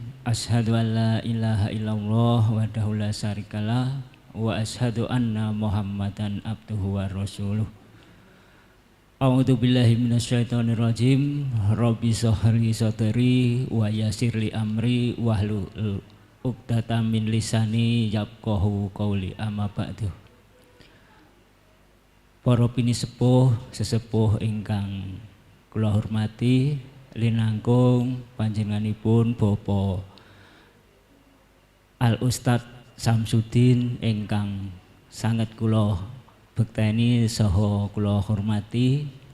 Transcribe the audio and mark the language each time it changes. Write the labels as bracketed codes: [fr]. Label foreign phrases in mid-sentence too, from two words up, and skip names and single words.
[ar] أشهد أن لا إله إلا الله وحده لا شريك له وأشهد أن محمدا عبده ورسوله. أعوذ بالله من الشيطان الرجيم. رب اشرح لي صدري ويسر لي أمري واحلل عقدة من لساني يفقهوا قولي أما بعد. [jv] Para pinisepuh sesepuh ingkang kula hormati, linangkung panjenenganipun Bapak Al Ustad Samsudin ingkang sangat kula bekteni saha kula hormati,